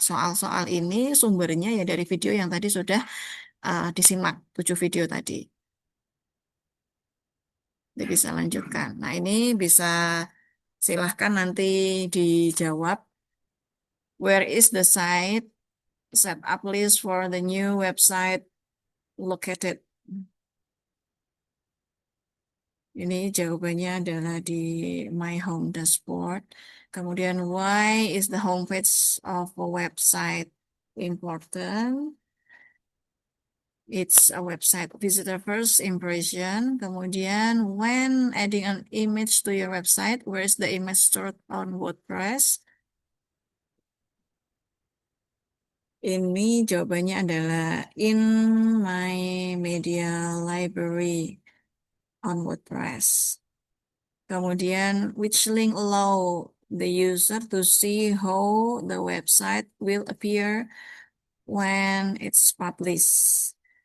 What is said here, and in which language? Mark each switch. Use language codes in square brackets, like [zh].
[id] Soal-soal ini sumbernya ya dari video yang tadi sudah disimak, 7 video tadi. Jadi bisa lanjutkan. Nah, ini bisa silahkan nanti dijawab. [en] Where is the site set up list for the new website located? [id] Ini jawabannya adalah di My Home Dashboard. Kemudian, [en] why is the homepage of a website important? It's a website visitor first impression. [id] Kemudian, [en] when adding an image to your website, where is the image stored on WordPress? [id] Ini jawabannya adalah [en] in my media library on WordPress. [id] Kemudian, [en] which link allow the user to see how the website will appear when it's published?